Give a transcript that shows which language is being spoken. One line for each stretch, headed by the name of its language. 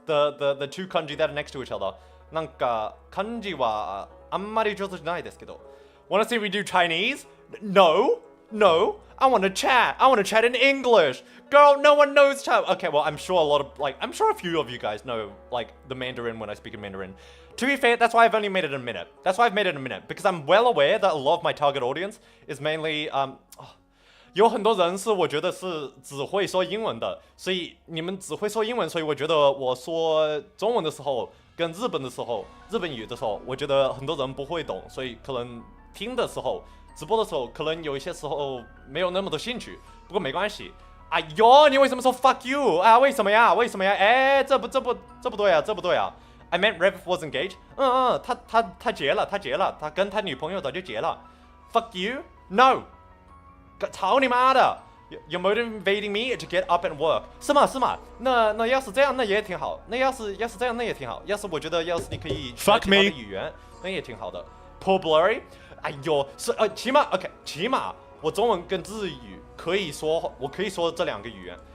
English: The two kanji that are next to each other.
Japanese: なんか漢字はあんまり上手じゃないですけど
English: Wanna see me do Chinese? No. I want to chat. I want to chat in English. Girl, no one knows Chinese. Okay, well, I'm sure a few of you guys know, the Mandarin when I speak in Mandarin. To be fair, that's why I've only made it a minute. Because I'm well aware that a lot of my target audience is mainly,
Chinese: 有很多人是我觉得是只会说英文的，所以你们只会说英文，所以我觉得我说中文的时候跟日本语的时候，我觉得很多人不会懂，所以可能听的时候直播的时候可能有一些时候没有那么多兴趣，不过没关系。哎呦，你为什么说
English: fuck you
Chinese: 啊？为什么呀？哎，这不对啊。
English: I meant Rev was engaged.
Chinese: 他结了，他跟他女朋友早就结了。
English: Fuck you? No.
Chinese: 操你妈的
English: ！You're motivating me to get up and work.
Chinese: 是吗？那要是这样，那也挺好。那要是这样，那也挺好。我觉得要是你可以学其他的语言，那也挺好的。 Poor Blurry， 哎呦，起码我中文跟日语我可以说这两个语言。